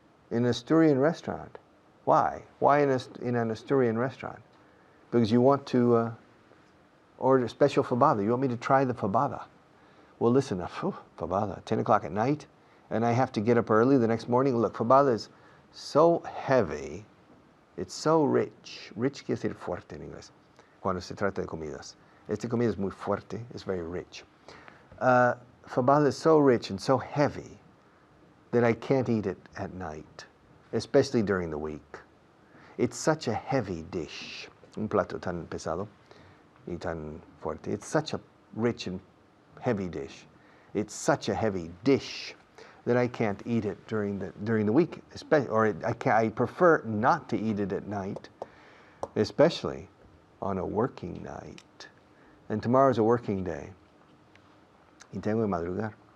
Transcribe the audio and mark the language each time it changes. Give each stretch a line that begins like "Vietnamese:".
English: In an Asturian restaurant. Why? Why in an Asturian restaurant? Because you want to order special fabada. You want me to try the fabada. Well, listen, fabada, 10 o'clock at night, and I have to get up early the next morning. Look, fabada is so heavy. It's so rich.
Spanish: Rich quiere decir fuerte en inglés, cuando se trata de comidas. Esta comida es muy fuerte.
English: It's very rich. Fabada is so rich and so heavy that I can't eat it at night, especially during the week. It's such a heavy dish.
Spanish: Un plato tan pesado y tan fuerte.
English: It's such a rich and heavy dish. It's such a heavy dish that I can't eat it during the week, I prefer not to eat it at night, especially on a working night. And tomorrow's a working day.
Spanish: Y tengo que madrugar.